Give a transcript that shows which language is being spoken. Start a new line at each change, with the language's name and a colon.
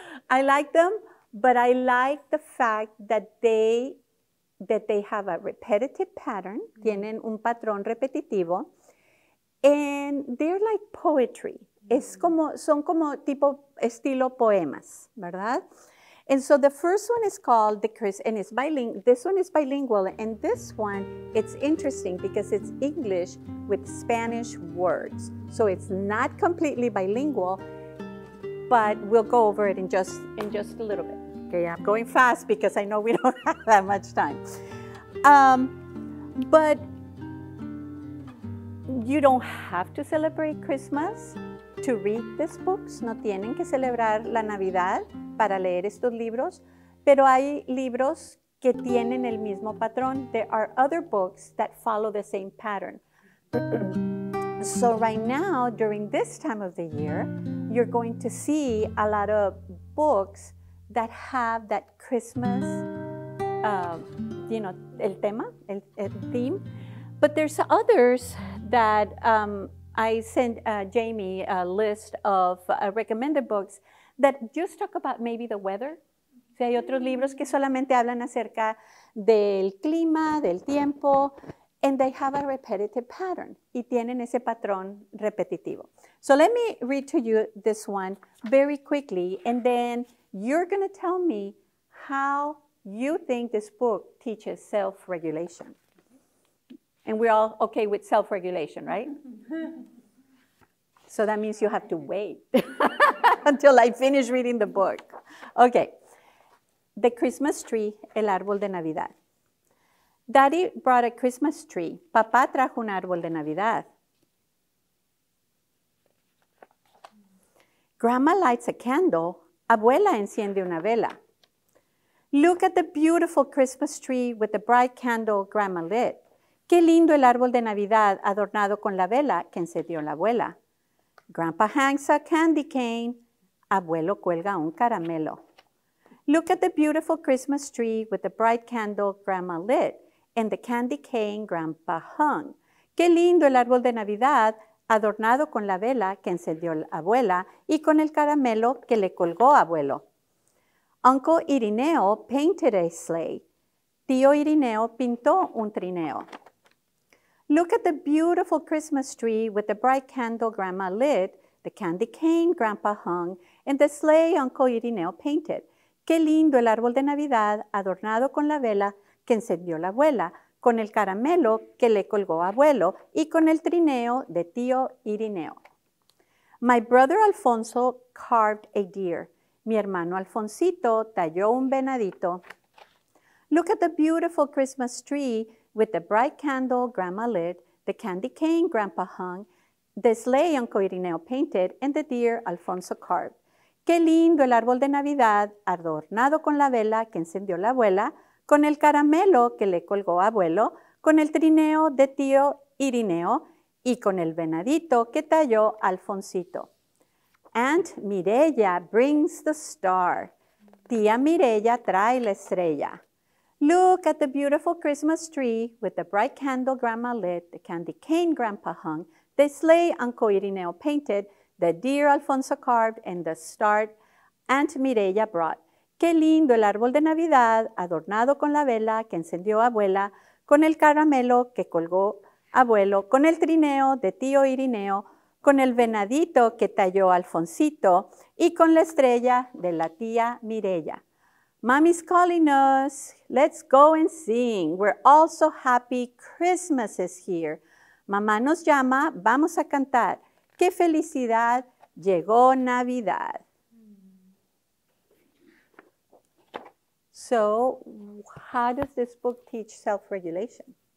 English: I like them, but I like the fact that they have a repetitive pattern,
Spanish: tienen un patrón repetitivo,
English: and they're like poetry.
Spanish: Son como tipo estilo poemas, ¿verdad?
English: And so the first one is called and it's bilingual. This one is bilingual, and this one, it's interesting because it's English with Spanish words. So it's not completely bilingual, but we'll go over it in just a little bit. Okay, I'm going fast because I know we don't have that much time. But you don't have to celebrate Christmas to read these books.
Spanish: No tienen que celebrar la Navidad para leer estos libros, pero hay libros que tienen el mismo patrón.
English: There are other books that follow the same pattern. So right now, during this time of the year, you're going to see a lot of books that have that Christmas, el tema, el theme. But there's others that I sent Jamie a list of recommended books that just talk about maybe the weather.
Spanish: O sea, hay otros libros que solamente hablan acerca del clima, del tiempo,
English: and they have a repetitive pattern.
Spanish: Y tienen ese patrón repetitivo.
English: So let me read to you this one very quickly, and then you're going to tell me how you think this book teaches self-regulation. And we're all okay with self-regulation, right? So that means you have to wait until I finish reading the book. Okay. The Christmas tree,
Spanish: el árbol de Navidad.
English: Daddy brought a Christmas tree.
Spanish: Papá trajo un árbol de Navidad.
English: Grandma lights a candle.
Spanish: Abuela enciende una vela.
English: Look at the beautiful Christmas tree with the bright candle Grandma lit.
Spanish: Qué lindo el árbol de Navidad adornado con la vela que encendió la abuela.
English: Grandpa hangs a candy cane.
Spanish: Abuelo cuelga un caramelo.
English: Look at the beautiful Christmas tree with the bright candle Grandma lit and the candy cane Grandpa hung.
Spanish: Qué lindo el árbol de Navidad adornado con la vela que encendió la abuela y con el caramelo que le colgó abuelo.
English: Uncle Irineo painted a sleigh.
Spanish: Tío Irineo pintó un trineo.
English: Look at the beautiful Christmas tree with the bright candle Grandma lit, the candy cane Grandpa hung, and the sleigh Uncle Irineo painted.
Spanish: Qué lindo el árbol de Navidad adornado con la vela que encendió la abuela, con el caramelo que le colgó abuelo y con el trineo de tío Irineo.
English: My brother Alfonso carved a deer.
Spanish: Mi hermano Alfonsito talló un venadito.
English: Look at the beautiful Christmas tree with the bright candle Grandma lit, the candy cane Grandpa hung, the sleigh Uncle Irineo painted, and the deer Alfonso carved.
Spanish: Qué lindo el árbol de Navidad adornado con la vela que encendió la abuela, con el caramelo que le colgó abuelo, con el trineo de tío Irineo y con el venadito que talló Alfonsito.
English: Aunt Mireya brings the star.
Spanish: Tía Mireya trae la estrella.
English: Look at the beautiful Christmas tree with the bright candle Grandma lit, the candy cane Grandpa hung, the sleigh Uncle Irineo painted, the deer Alfonso carved, and the star Aunt Mireya brought.
Spanish: Qué lindo el árbol de Navidad adornado con la vela que encendió abuela, con el caramelo que colgó abuelo, con el trineo de tío Irineo, con el venadito que talló Alfonsito y con la estrella de la tía Mireya.
English: Mommy's calling us. Let's go and sing. We're all so happy Christmas is here.
Spanish: Mamá nos llama, vamos a cantar. ¡Qué felicidad! Llegó Navidad.
English: So, how does this book teach self-regulation?